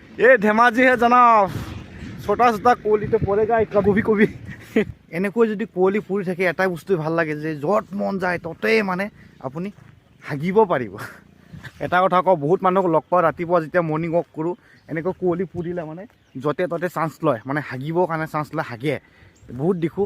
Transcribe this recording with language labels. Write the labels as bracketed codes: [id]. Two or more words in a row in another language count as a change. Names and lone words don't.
[hi] ये धेमाजी है जनाब छोटा छोटा कुवली तो पड़ेगा कभी कभी [as] এনেকৈ যদি কুঁৱলী ফুৰি থাকে এটাই বস্তু ভাল লাগে যে য'ত মন যায় ততেই মানে আপুনি হাগিব পাৰিব। এটা কথা কওঁ, বহুত মানুহক লগ পাওঁ ৰাতিপুৱা যেতিয়া [en] morning walk [as] কৰোঁ, এনেকৈ কুঁৱলী ফুৰিলে মানে য'তে ত'তে চান্স লয়, মানে হাগিবৰ কাৰণে চান্স লয়, হাগে বহুত দেখোঁ।